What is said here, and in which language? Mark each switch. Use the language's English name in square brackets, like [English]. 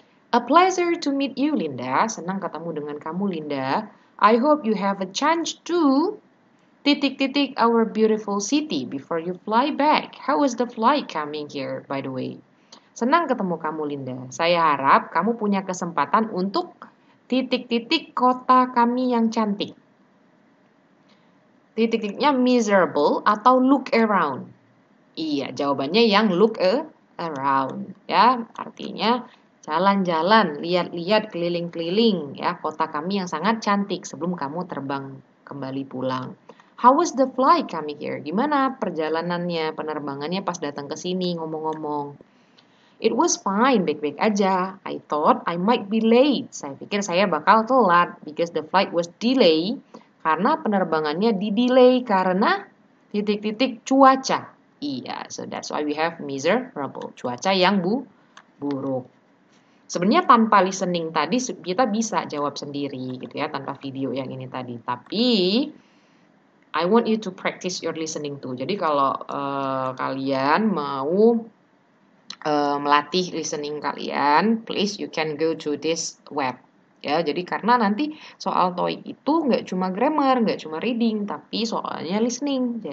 [English] A pleasure to meet you, Linda. [Indonesian] Senang ketemu dengan kamu, Linda. [English] I hope you have a chance to... our beautiful city before you fly back. How was the flight coming here, by the way? [Indonesian] Senang ketemu kamu, Linda. Saya harap kamu punya kesempatan untuk... kota kami yang cantik. Titik-titiknya miserable atau look around. Iya, jawabannya yang look around. Ya, artinya jalan-jalan, lihat-lihat, keliling-keliling. Ya, kota kami yang sangat cantik sebelum kamu terbang kembali pulang. [English] How was the flight coming here? [Indonesian] Gimana perjalanannya, penerbangannya pas datang ke sini ngomong-ngomong? [English] It was fine, [Indonesian] baik-baik aja. [English] I thought I might be late. [Indonesian] Saya pikir saya bakal telat [English] because the flight was delayed. [Indonesian] Karena penerbangannya di-delay karena cuaca. [English] Iya, so that's why we have miserable. [Indonesian] Cuaca yang buruk. Sebenarnya tanpa listening tadi kita bisa jawab sendiri gitu ya, tanpa video yang ini tadi. [English] Tapi I want you to practice your listening too. [Indonesian] Jadi kalau kalian mau melatih listening kalian, [English] please you can go to this web. [Indonesian] Ya, jadi karena nanti soal TOEIC itu nggak cuma grammar, nggak cuma reading, tapi soalnya listening.